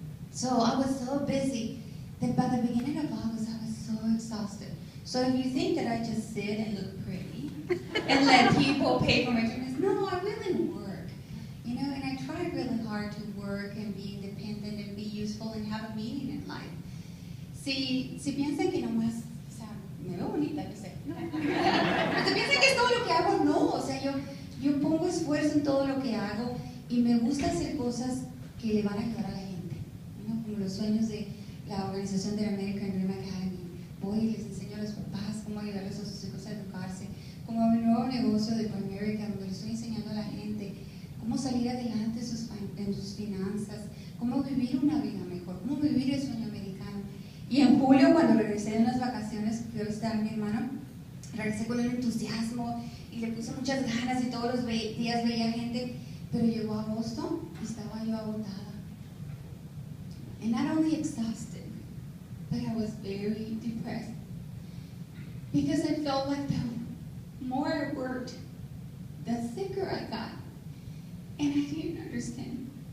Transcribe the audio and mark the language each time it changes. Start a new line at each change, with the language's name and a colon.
English: So I was so busy that by the beginning of August, I was so exhausted. So if you think that I just sit and look pretty and let people pay for my treatments, no, I really work. You know, and I try really hard to work and be independent and be useful and have a meaning in life.
Spanish: Si piensan que nomás, o sea, me veo bonita, yo sé. No. Pero si piensan que es todo lo que hago, no. O sea, yo pongo esfuerzo en todo lo que hago y me gusta hacer cosas que le van a ayudar a la gente, ¿no? Como los sueños de la organización de American Dream Academy. Voy y les enseño a los papás cómo ayudarles a sus hijos a educarse, como mi nuevo negocio de America, donde les estoy enseñando a la gente cómo salir adelante en sus finanzas, cómo vivir una vida mejor, cómo vivir el sueño americano. Y en julio, cuando regresé de unas vacaciones, fui a visitar a mi hermano, regresé con un entusiasmo y le puse muchas ganas y todos los días veía gente, pero llegó agosto y estaba yo agotada.
English: And not only exhausted, but I was very depressed. Because I felt like the more I worked, the sicker I got. And I didn't understand.